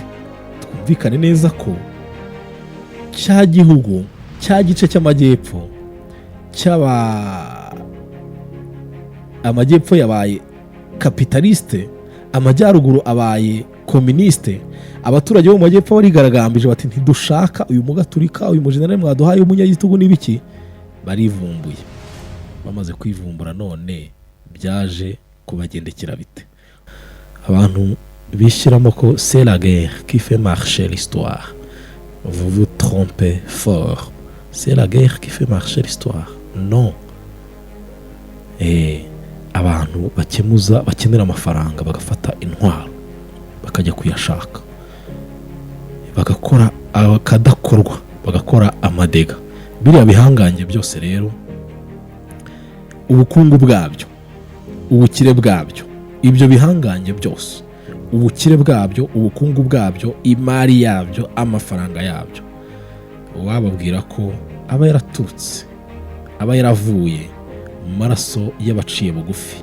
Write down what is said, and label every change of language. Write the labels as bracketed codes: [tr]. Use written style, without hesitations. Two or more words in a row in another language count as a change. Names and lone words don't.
[rw] Twumvikane neza ko cya gihugu, cya gice cy'amajyepfo amajyepfo yabaye kapitaliste, amajyaruguru abaye komuniste. Abaturage bo mu majyepfo barigaragambije bati ntidushaka uyu mugaturika, uyu mujenerali mwaduhaye umunyagitugu n'ibiki. Barivumbuye. Bamaze kwivumbura none byaje kubagendekera bite? Abantu bishyiramo ko [fr] c'est la guerre qui fait marcher l'histoire. Vous vous trompez fort. C'est la guerre qui fait marcher l'histoire. Non. [rw] Abantu bakenera amafaranga, bagafata intwaro bakajya kuyashaka, bagakora akadakorwa, bagakora amadega. Biriya bihangange byose rero, ubukungu bwabyo, ubukire bwabyo, ibyo bihangange byose, ubukire bwabyo, ubukungu bwabyo, imari yabyo, amafaranga yabyo, wababwira ko aba yaratutse, aba yaravuye mu maraso y'abaciye bugufi.